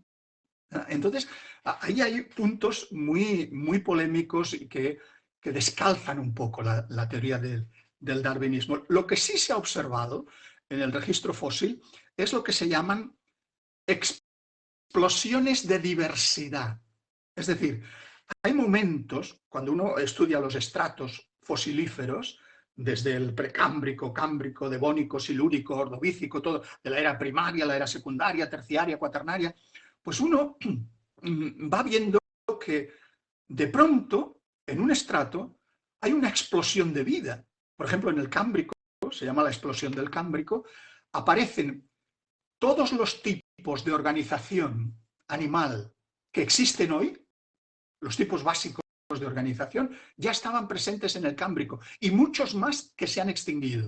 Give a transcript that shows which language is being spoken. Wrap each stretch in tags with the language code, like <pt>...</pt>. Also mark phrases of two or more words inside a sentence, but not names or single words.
<es>Entonces, ahí hay puntos muy, muy polémicos y que descalzan un poco la teoría del darwinismo. Lo que sí se ha observado en el registro fósil es lo que se llaman explosiones de diversidad. Es decir, hay momentos, cuando uno estudia los estratos fosilíferos, desde el precámbrico, cámbrico, devónico, silúrico, ordovícico, todo, de la era primaria, la era secundaria, terciaria, cuaternaria, pues uno va viendo que de pronto, en un estrato, hay una explosión de vida. Por ejemplo, en el cámbrico, se llama la explosión del cámbrico, aparecen todos los tipos de organización animal que existen hoy, los tipos básicos de organización, ya estaban presentes en el cámbrico y muchos más que se han extinguido.</es>